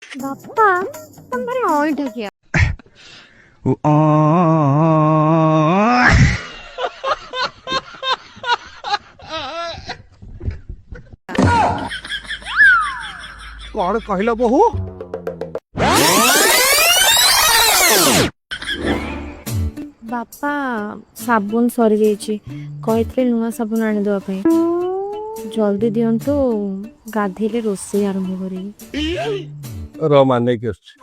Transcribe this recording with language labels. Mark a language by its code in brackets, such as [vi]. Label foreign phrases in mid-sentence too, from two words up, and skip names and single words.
[or] ବାପା ତମେ ଭାରି ଅଇଁଠା କିଆ। [bho] कौन कहल बहु [or] ବାପା ସାବୁନ ସରିଯାଇଛି କହିଥିଲେ ନୂଆ ସାବୁନ ଆଣିଦେବା ପାଇଁ। ଜଲ୍ଦି ଦିଅନ୍ତୁ ଗାଧେଇଲେ ରୋଷେଇ ଆରମ୍ଭ କରିବି। रमाने की